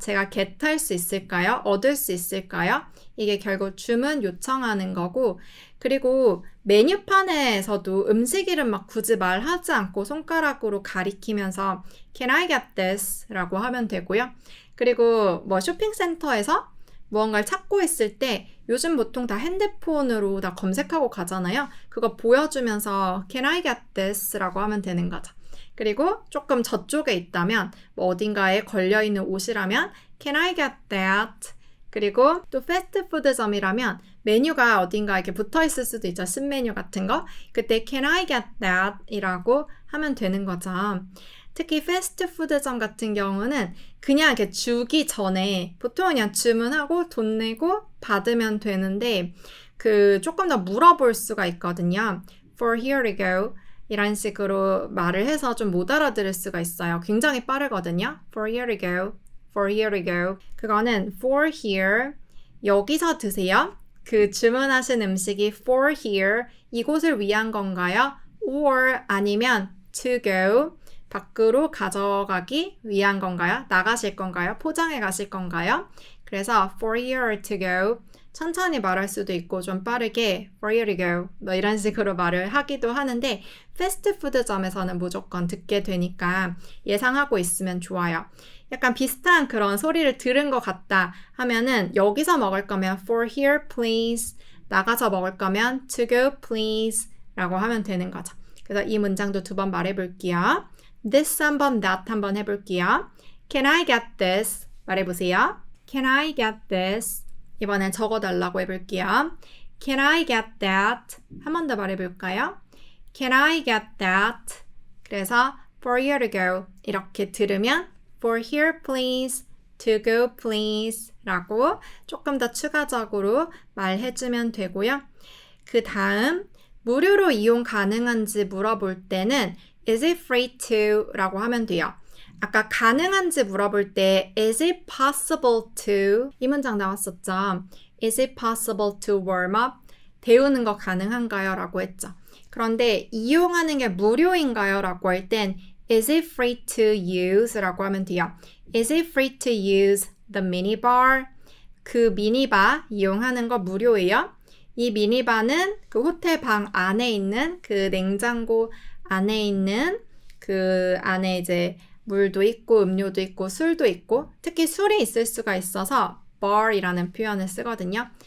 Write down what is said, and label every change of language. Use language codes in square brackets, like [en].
[ko] 제가 get 할 수 있을까요? 얻을 수 있을까요? 이게 결국 주문 요청하는 거고, 그리고 메뉴판에서도 음식 이름 막 굳이 말하지 않고 손가락으로 가리키면서 [en] Can I get this? [ko] 라고 하면 되고요. 그리고 뭐 쇼핑센터에서 무언가를 찾고 있을 때 요즘 보통 다 핸드폰으로 다 검색하고 가잖아요. 그거 보여주면서 [en] Can I get this? [ko] 라고 하면 되는 거죠. 그리고 조금 저쪽에 있다면 뭐 어딘가에 걸려있는 옷이라면 [en] Can I get that? [ko] 그리고 또 패스트푸드점이라면 메뉴가 어딘가 이렇게 붙어있을 수도 있죠. 신메뉴 같은 거. 그때 [en] Can I get that? [ko] 이라고 하면 되는 거죠. 특히 패스트푸드점 같은 경우는 그냥 이렇게 주기 전에 보통 그냥 주문하고 돈 내고 받으면 되는데 그 조금 더 물어볼 수가 있거든요. [en] For here we go. [ko] 이런 식으로 말을 해서 좀 못 알아들을 수가 있어요. 굉장히 빠르거든요. [en] For here we go. For here we go. [ko] 그거는 [en] for here. [ko] 여기서 드세요. 그 주문하신 음식이 [en] for here. [ko] 이곳을 위한 건가요? Or 아니면 [en] to go. [ko] 밖으로 가져가기 위한 건가요? 나가실 건가요? 포장해 가실 건가요? [en] 그래서 for here to go. [ko] 천천히 말할 수도 있고 좀 빠르게 [en] for here to go [ko] 뭐 이런 식으로 말을 하기도 하는데 패스트푸드점에서는 무조건 듣게 되니까 예상하고 있으면 좋아요. 약간 비슷한 그런 소리를 들은 것 같다 하면은 여기서 먹을 거면 [en] for here please, [ko] 나가서 먹을 거면 [en] to go please [ko] 라고 하면 되는 거죠. 그래서 이 문장도 2번 말해볼게요. This 한번, that 한번 해볼게요. [en] Can I get this? [ko] 말해보세요. [en] Can I get this? [ko] 이번엔 적어달라고 해볼게요. [en] Can I get that? [ko] 한 번 더 말해볼까요? [en] Can I get that? [ko] 그래서 [en] for you to go [ko] 이렇게 들으면 [en] for here please, to go please [ko] 라고 조금 더 추가적으로 말해주면 되고요. 그 다음 무료로 이용 가능한지 물어볼 때는 [en] is it free to [ko] 라고 하면 돼요. 아까 가능한지 물어볼 때 [en] is it possible to [ko] 이 문장 나왔었죠. [en] is it possible to warm up? [ko] 데우는 거 가능한가요? 라고 했죠. 그런데 이용하는 게 무료인가요? 라고 할 땐 [en] is it free to use? [ko] 라고 하면 돼요. [en] is it free to use the minibar? [ko] 그 미니바 이용하는 거 무료예요. 이 미니바는 그 호텔 방 안에 있는 그 냉장고 안에 있는 그 안에 이제 물도 있고 음료도 있고 술도 있고 특히 술이 있을 수가 있어서 bar이라는 표현을 쓰거든요.